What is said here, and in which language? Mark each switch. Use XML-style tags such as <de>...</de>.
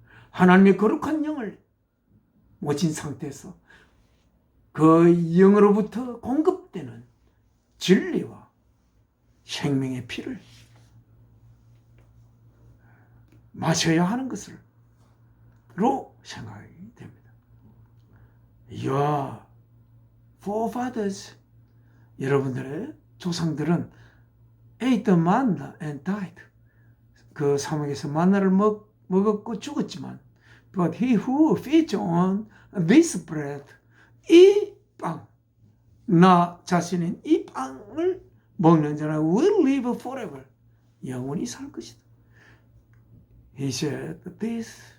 <ko>하나님의 거룩한 영을 모진 상태에서 그 영으로부터 공급되는 진리와 생명의 피를 마셔야 하는 것으로 생각이 됩니다.</ko> <en>Your forefathers,</en> <ko>여러분들의 조상들은</ko> <en>ate the manna and died.</en> <ko>그 사막에서 만나를 먹었고 죽었지만</ko> <en>But he who feeds on this bread,</en> <ko>이 빵, 나 자신인 이 빵을 먹는 자는</ko> <en>will live forever.</en> <ko>영원히 살 것이다.</ko> <en>He said this.</en>